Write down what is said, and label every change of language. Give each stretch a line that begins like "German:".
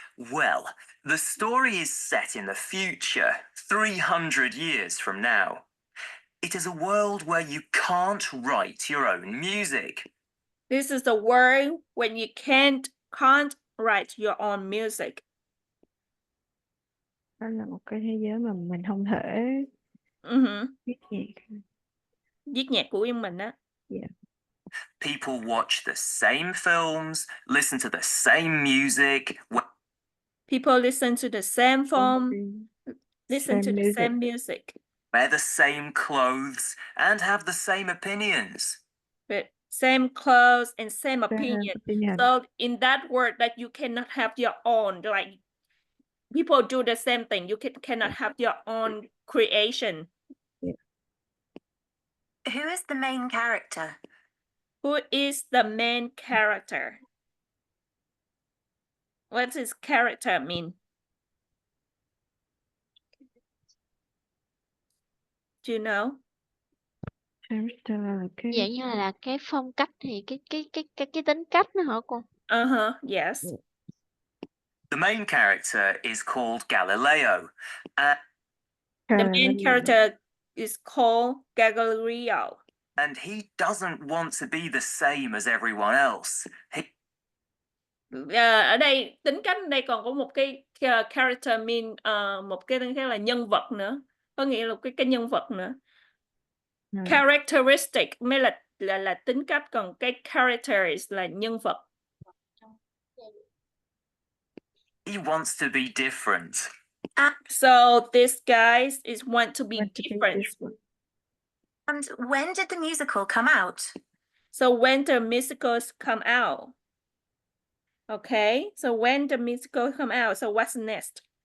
English: Well, the story is set in the future, 300 years from now. It is a world where you can't write your own music. this is the world when you can't write your own music.
Vietnamese: Đó là một cái thế giới mà mình không thể viết nhạc. Viết nhạc của riêng mình á.
English: Yeah. People watch the same films, listen to the same music. People listen to the same film, listen to the same music. Wear the same clothes and have the same opinions. But same clothes and same opinion. opinion. So in that word that you cannot have your own, like people do the same thing. You cannot have your own creation. Yeah. Who is the main character? Who is the main character? What does character mean? Do you know?
Vietnamese: Character là cái Dạng như là cái phong cách thì cái tính cách nữa hả cô?
English: Uh-huh, yes. The main character is called Galileo. The main Galileo. character is called Galileo. And he doesn't want to be the same as everyone else.
Vietnamese: Ở đây tính cách ở đây còn có một cái character mean một cái khác là nhân vật nữa, có nghĩa là cái nhân vật nữa. Characteristic mới là tính cách, còn cái characters là nhân vật.
English: He wants to be different. So this guy is want to be different. And when did the musical come out? So when the musicals come out. Okay, so when the musical come out, so what's next?